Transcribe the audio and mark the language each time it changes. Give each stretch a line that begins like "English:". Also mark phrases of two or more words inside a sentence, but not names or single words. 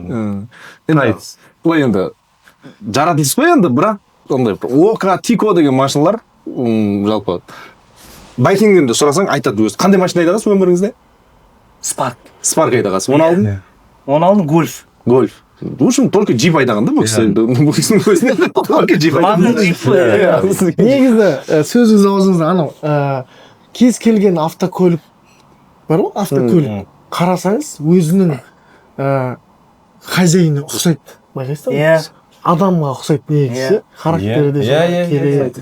Kazakh: Былай енді жаратылыс қой енді, бірақ ондай Ока, Тико деген машиналар жалпы байкингден де сұрасаң айтады өзі. Қандай машина айдағансыз өміріңізде? Спарк. Спарк айдағансыз. Оны алдың? Оны алдым гольф. Гольф.
Russian: В общем, только джип
Kazakh: айдаған да бұл кісі. Бұл кісінің өзіне
Russian: только джип
Kazakh: айдаған. Негізі сөзіңіз аузыңызда анау кез келген автокөлік бар ғой, автокөлік. Қарасаңыз өзінің хозяйыны ұқсайды. Байқайсыздар? Адамға ұқсайды негізі. Характері де керек.